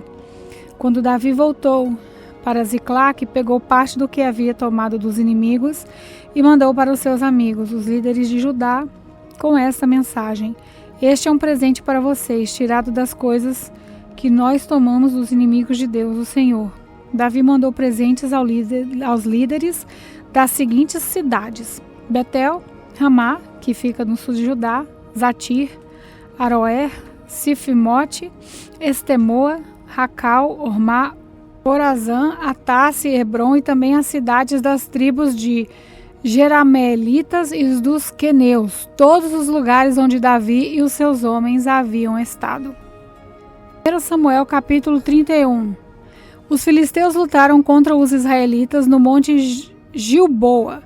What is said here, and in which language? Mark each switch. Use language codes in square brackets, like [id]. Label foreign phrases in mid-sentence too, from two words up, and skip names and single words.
[pt] Quando Davi voltou para Ziclaque, pegou parte do que havia tomado dos inimigos e mandou para os seus amigos, os líderes de Judá, com esta mensagem: este é um presente para vocês, tirado das coisas que nós tomamos dos inimigos de Deus, o Senhor. Davi mandou presentes aos líderes das seguintes cidades: Betel, Ramá, que fica no sul de Judá, Zatir, Aroer, Sifimote, Estemoa, Racal, Ormá, Orazã, Atasse, Hebron e também as cidades das tribos de Jerameelitas e os dos Queneus, todos os lugares onde Davi e os seus homens haviam estado. 1 Samuel capítulo 31. Os filisteus lutaram contra os israelitas no monte Gilboa.